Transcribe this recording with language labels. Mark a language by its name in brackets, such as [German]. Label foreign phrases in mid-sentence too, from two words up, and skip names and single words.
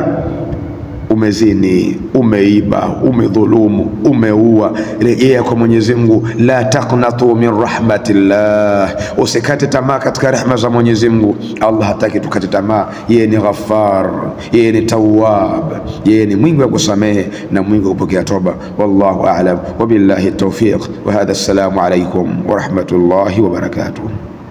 [Swahili] Umezini, umeiba, umedhulumu, umeua, rejea kwa Mwenyezi Mungu. [Arabic] لا تقنطوا من رحمة الله, [Swahili] usikate tamaa katika rehema za Mwenyezi Mungu. Allah hataki tukate tamaa. Yeye ni Ghaffar, yeye ni Tawwab, yeye ni mwingi wa kusamehe na mwingi wa kupokea toba. [Arabic] والله أعلم وبالله التوفيق وهذا السلام عليكم ورحمة الله وبركاته.